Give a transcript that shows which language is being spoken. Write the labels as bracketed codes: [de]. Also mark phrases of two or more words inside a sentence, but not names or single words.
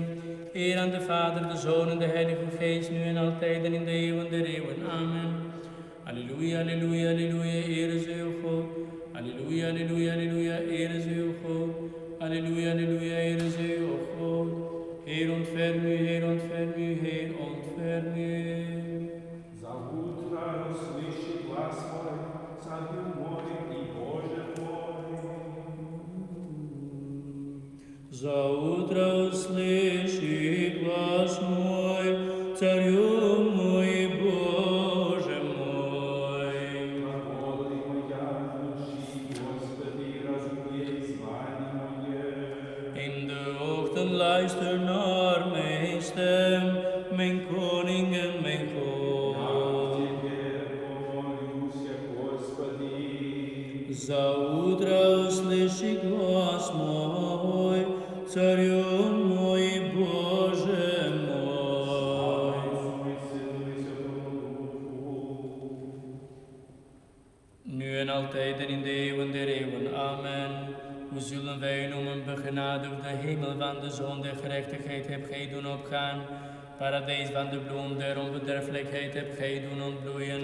[nl] Eer aan de Vader, de Zoon en de Heilige Geest, nu en altijd en in de eeuwen der eeuwen. Amen. Halleluja, halleluja, halleluja, eer is uw God. Halleluja, halleluja, halleluja, eer is uw God. Halleluja, halleluja, eer is uw God. Heer, ontferm u, Heer, ontferm u, Heer, ontferm u. [cu] За утро услыши глас мой, царю мой и Боже мой. За утро услыши глас мой, царю мой, Боже мой. Глаголы моя души, Господи, разумей звание мое. [nl] In de ochtend luister naar mijn stem, mijn koning en mijn God. [cu] За утро услыши глас мой, царю мой, Боже мой. [nl] Nu en altijd en in de eeuwen der eeuwen. Amen. Hoe zullen wij noemen begenadigd de hemel van de zon der gerechtigheid heb gij doen opgaan. Paradijs van de bloem der onbederfelijkheid heb gij doen ontbloeien.